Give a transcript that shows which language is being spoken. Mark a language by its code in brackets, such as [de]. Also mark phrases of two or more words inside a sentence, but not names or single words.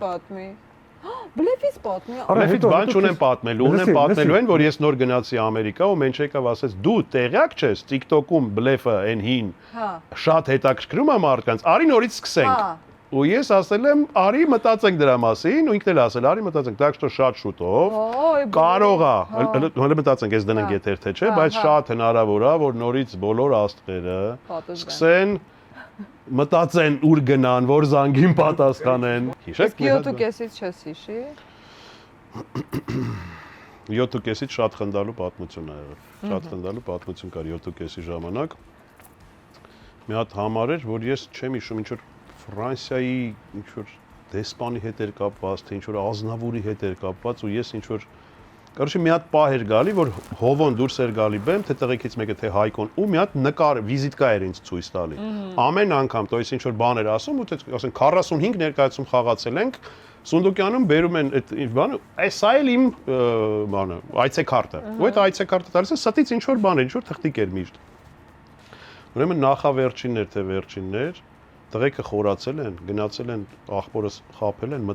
[hy] պատմի։ Բլեֆից պատմի։ Բլեֆից բան չունեմ պատմելու, ունեմ պատմելու են, որ ես նոր գնացի Ամերիկա ու մենչ եկավ ասեց դու տեղյակ ես TikTok-ում բլեֆը այն հին։ Հա։ Շատ հետաքրքրում է մարդկանց։ Արի նորից սկսենք։ ու ես ասել եմ, արի մտածենք դրա մասին, ու ինքն էլ ասել, արի մտածենք, [ru] так что [hy] շատ շուտով կարող է, հələ մտածենք, ես դնենք եթեր թե չէ, բայց շատ հնարավոր է, որ նորից բոլոր աստղերը սկսեն մտածեն ուր գնան, որ զանգին պատասխանեն։ Հիշեք։ 7.5-ից չես հիշի։ 7.5-ից շատ խնդալու պատմություն ա եղել։ Շատ խնդալու պատմություն կար 7.5-ի ժամանակ։ Մի հատ համար էր, որ ես չեմ հիշում, ինչ որ Ֆրանսիայի ինչ որ դեսպանի հետ էր կապված, թե ինչ որ ազնավուրի հետ էր կապված ու ես ինչ որ Короче, մի հատ պահ էր գալի, որ հովոն դուրս էր գալի բեմ, թե տղեկից մեկը, թե Հայկոն, ու մի հատ նկար, վիզիտկա էր ինձ ցույց տալի։ Ամեն անգամ, [ru] то есть [hy] ինչ որ բան էր ասում, ու ասենք 45 ներկայացում խաղացել ենք, Սունդուկյանում բերում են այդ բանը, սա էլ իմ բանը, այցեքարտը։ Ու այդ այցեքարտը տալիս է, ստից ինչ որ բան էր, ինչ որ թղթիկ էր միշտ։ Ուրեմն նախավերջիններ, թե վերջիններ, տղեկը խորացել են, գնացել են, աղբորս խաբել են,